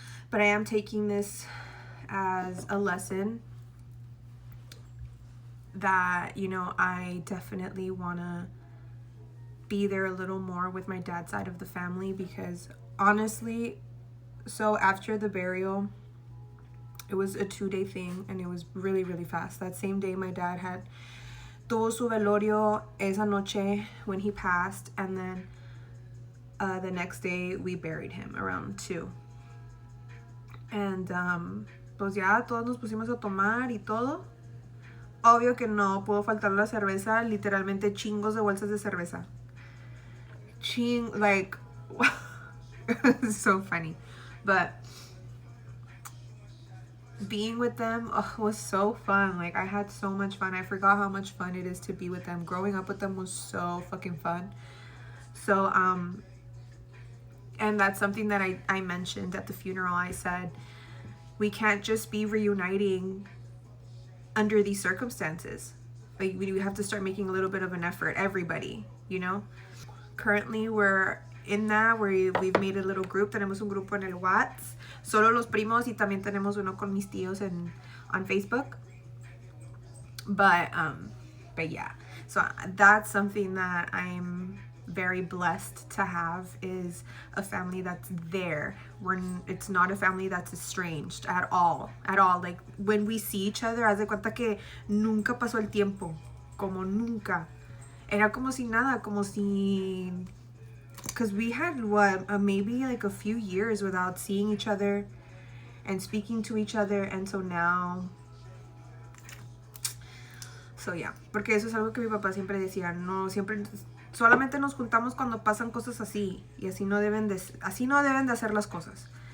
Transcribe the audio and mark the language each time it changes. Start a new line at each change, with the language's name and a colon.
English: But I am taking this as a lesson that, you know, I definitely want to be there a little more with my dad's side of the family, because honestly, so after the burial, it was a 2-day thing, and it was really, really fast. That same day, my dad had
Spanish: tuvo su velorio esa noche
English: when he passed, and then the next day we buried him around 2.
Spanish: And pues ya todos nos pusimos a tomar y todo. Obvio que no pudo faltar la cerveza, literalmente chingos de bolsas de cerveza. Like,
English: It's so funny. But being with them was so fun. Like, I had so much fun. I forgot how much fun it is to be with them. Growing up with them was so fucking fun. So, and that's something that I mentioned at the funeral. I said, we can't just be reuniting under these circumstances. Like, we have to start making a little bit of an effort, everybody, you know? Currently, we're in that, where we've made a little group.
Spanish: Tenemos un grupo en el WhatsApp, solo los primos, y también tenemos uno con mis tíos
English: on Facebook. But yeah. So that's something that I'm very blessed to have, is a family that's there. It's not a family that's estranged at all. Like, when we see each other,
Spanish: haz de cuenta que nunca pasó el tiempo, como nunca. Era como si nada, como si,
English: because we had maybe like a few years without seeing each other and speaking to each other, and so now. So yeah,
Spanish: porque eso es algo que mi papá siempre decía, no, siempre solamente nos juntamos cuando pasan cosas así, y así no deben de hacer las cosas.